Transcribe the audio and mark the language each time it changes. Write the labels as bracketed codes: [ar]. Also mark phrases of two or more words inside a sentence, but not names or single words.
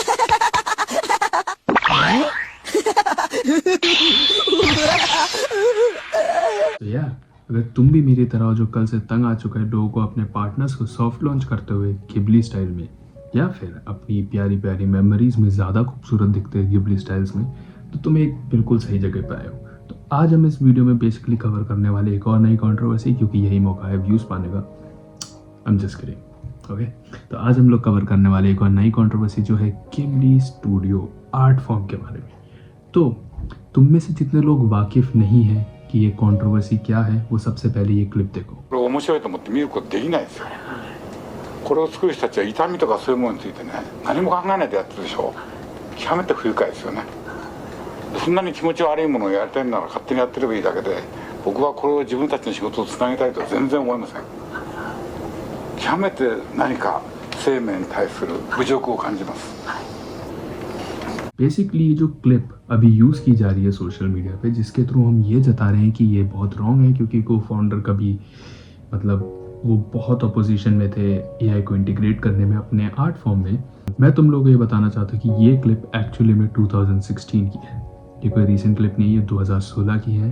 [hi] तो यार अगर तुम भी मेरी तरह हो जो कल से तंग आ चुका है लोगों को अपने पार्टनर्स को [en] soft launch [hi] करते हुए गिबली स्टाइल में, या फिर अपनी प्यारी प्यारी मेमोरीज में ज़्यादा खूबसूरत दिखते हैं गिबली स्टाइल्स में, तो तुम एक बिल्कुल सही जगह पे आए हो। तो आज हम इस वीडियो में बेसिकली कवर करने वाले एक और नई कंट्रोवर्सी, क्योंकि यही मौका है व्यूज़ पाने का। [en] I'm just kidding, ओके। [hi] तो आज हम लोग कवर करने वाले एक और नई कंट्रोवर्सी जो है गिबली स्टूडियो [en] art form [hi] के बारे में। तो तुम में से जितने लोग वाकिफ नहीं हैं कि ये कंट्रोवर्सी क्या है, वो सबसे पहले ये क्लिप देखो। [ja] これ面白いと思って見ることできないですよ。これを作る人たちは痛みとかそういうものについてね、何も考えないでやってるでしょ。極めて不愉快ですよね。そんなに気持ち悪いものをやりたいなら勝手にやってればいいだけで、僕はこれを自分たちの仕事をつなげたいとは全然思いません。極めて何か生命に対する侮辱を感じます。 [hi] बेसिकली ये जो क्लिप अभी यूज़ की जा रही है [en] social media [hi] पे, जिसके थ्रू हम ये जता रहे हैं कि ये बहुत रॉन्ग है, क्योंकि [en] co founder [hi] कभी मतलब वो बहुत अपोजिशन में थे एआई को इंटीग्रेट करने में अपने [en] art form [hi] में। मैं तुम लोगों को ये बताना चाहता हूँ कि ये क्लिप एक्चुअली में 2016 की है, ये कोई [en] recent clip [hi] नहीं है, 2016 की है।